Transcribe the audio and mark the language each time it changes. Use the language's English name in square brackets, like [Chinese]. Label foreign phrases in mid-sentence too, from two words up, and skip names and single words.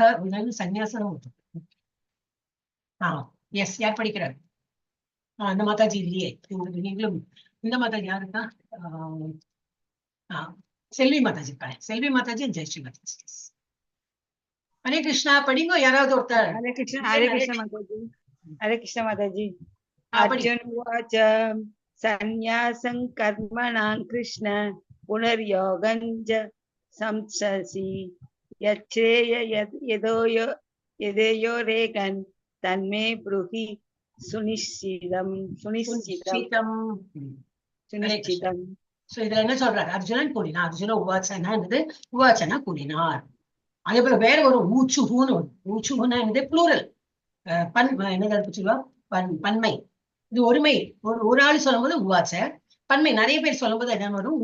[Tamil] சந்நியாசம். எஸ், யார் படிக்கிறார்? அந்த மாதாஜி இல்லையே, நீங்களும் இந்த மாதாஜி யாருக்கா? செல்வி மாதாஜி இருக்காங்க. செல்வி மாதாஜி, ஜெயஸ்ரீ மாதாஜி. ஹரே கிருஷ்ணா படிங்கோ யாராவது ஒருத்தர். [Hindi] हरे कृष्ण माताजी, हरे कृष्ण माताजी। [Sanskrit] अर्जुन उवाच संन्यासं कर्मणां कृष्ण पुनर्योगं च संससि यच्छ्रेय यदेयोरेकं तन्मे ब्रूहि सुनिश्चितं सुनिश्चितं सुनिश्चितं। [Tamil] சோ இதுல என்ன சொல்றாரு? அர்ஜுனன் கூறினார். அர்ஜுன உவாச்சனா என்னது? உவாச்சனா கூறினார். அதே போல வேற ஒரு ஊச்சுகுன்னு, ஊச்சுகுன்னா என்னது? ப்ளூரல். என்னது சொல்லுவா? பன்மை. இது ஒருமை, ஒரு ஆள் சொல்லும் போது உவாச்ச, பன்மை நிறைய பேர் சொல்லும் போது என்ன வரும்?